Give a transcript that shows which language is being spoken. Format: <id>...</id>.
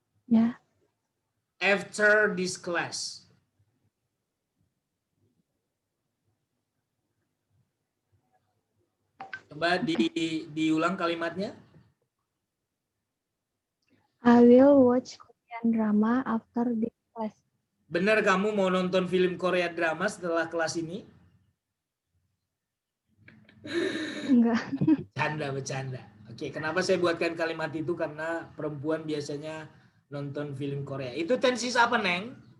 <id>Ya.</id> <en>After this class.</en> <id>Coba diulang kalimatnya.</id> <en>I will watch Korean drama after this class.</en> <id>Benar kamu mau nonton film Korea drama setelah kelas ini? Enggak. Bercanda. Oke, kenapa saya buatkan kalimat itu? Karena perempuan biasanya nonton film Korea. Itu tenses apa, Neng?</id>